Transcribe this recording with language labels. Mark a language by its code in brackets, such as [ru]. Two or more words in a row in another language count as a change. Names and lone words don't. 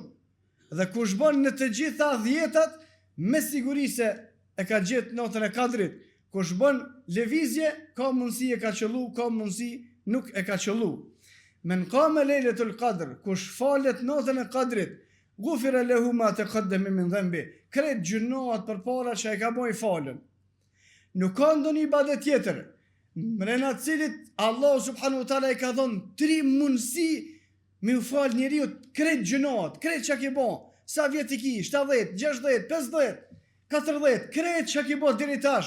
[sq] Dhe kush bën në të gjitha 10-tat, me siguri se e ka gjetë natën e Kadrit. Kush bën lëvizje, ka mundësi e ka qëllu, ka mundësi nuk e ka qëllu. [ar] من قام ليلة القدر, [sq] kush falet natën e Kadrit, [ar] غفر له ما تقدم من ذنبه, [sq] krejt gjunoat përpara që e ka bën i falën. Nuk ka ndonjë ibadet tjetër mrena të cilit Allahu [ar] سبحانه وتعالى [sq] i ka dhënë 3 mundësi me u fal njeriu krejt gjunat, krejt çka ke bën. Sa vjet i ki? 70, 60, 50, 40, krejt çka ke bën deri tash.